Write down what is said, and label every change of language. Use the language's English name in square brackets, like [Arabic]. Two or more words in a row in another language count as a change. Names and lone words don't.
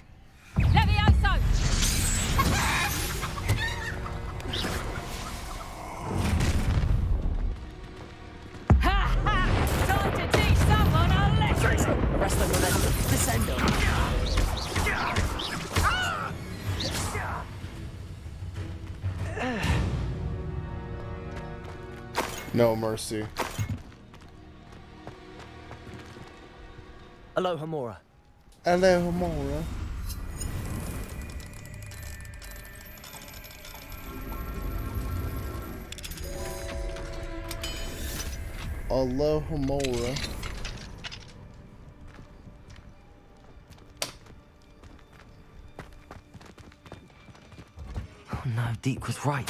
[English] Levioso! Ha ha! Time to teach someone a lesson! Arrest them, Revelio. Descend them. No mercy. Aloha Mora. Aloha Mora. Aloha Mora. Oh no, Deke was right.